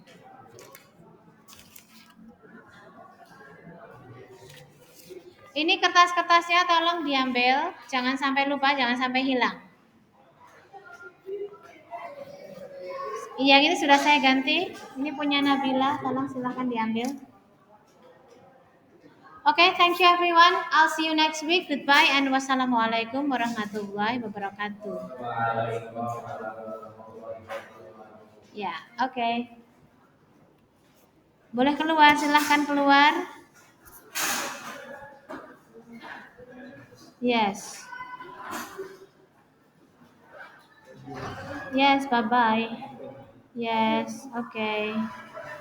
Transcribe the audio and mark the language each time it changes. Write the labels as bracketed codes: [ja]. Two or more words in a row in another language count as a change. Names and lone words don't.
[id] Ini kertas-kertasnya tolong diambil, jangan sampai lupa, jangan sampai hilang. Iya, ini sudah saya ganti. Ini punya Nabila, tolong silahkan diambil. [en] Okay, thank you everyone. I'll see you next week. Goodbye and [ar] والسلام عليكم ورحمة الله وبركاته. [id] Ya, oke. Boleh keluar, silahkan keluar. [en] Yes. Yes, bye-bye. Yes, okay.